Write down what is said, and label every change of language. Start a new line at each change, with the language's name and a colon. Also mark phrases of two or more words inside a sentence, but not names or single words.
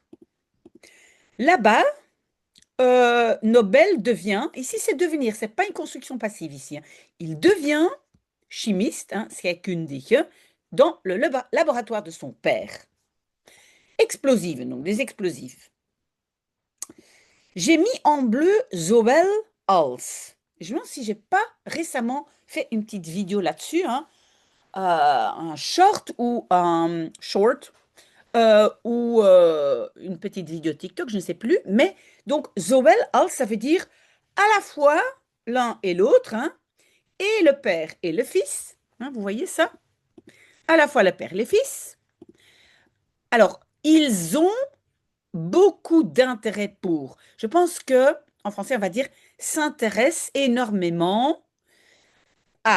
French: Là-bas, Nobel devient, ici c'est devenir, c'est pas une construction passive ici, hein. Il devient chimiste, hein, scheikundige, dans le laboratoire de son père. Explosive, donc des explosifs. J'ai mis en bleu
Dutch: zowel als.
French: Je me demande si j'ai pas récemment fait une petite vidéo là-dessus, hein, un short ou un short ou une petite vidéo TikTok, je ne sais plus. Mais donc
Dutch: zowel als,
French: ça veut dire à la fois l'un et l'autre, hein, et le père et le fils. Hein, vous voyez ça? À la fois le père et le fils. Alors, ils ont beaucoup d'intérêt pour. Je pense que, en français, on va dire s'intéresse énormément à.